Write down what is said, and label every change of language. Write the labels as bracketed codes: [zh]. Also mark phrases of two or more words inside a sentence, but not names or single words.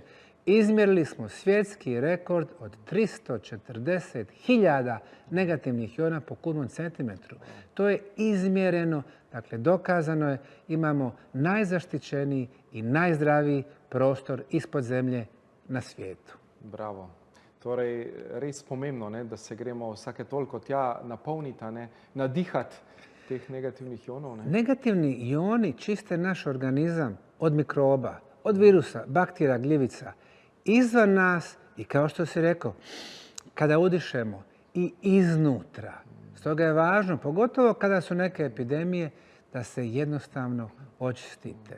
[bs] izmjerili smo svjetski rekord od 340.000 negativnih iona po kubnom centimetru. To je izmjereno, dakle dokazano je, imamo najzaštićeniji i najzdraviji prostor ispod zemlje na svijetu. Bravo. [sl] Torej, res pomembno, ne, da se gremo vsake toliko tja napolniti, nadihati teh negativnih ionov. Ne? [bs] Negativni ioni čiste naš organizam od mikroba, od virusa, bakterija, gljivica, izvan nas i kao što si rekao, kada udišemo i iznutra. Stoga je važno, pogotovo kada su neke epidemije, da se jednostavno očistite.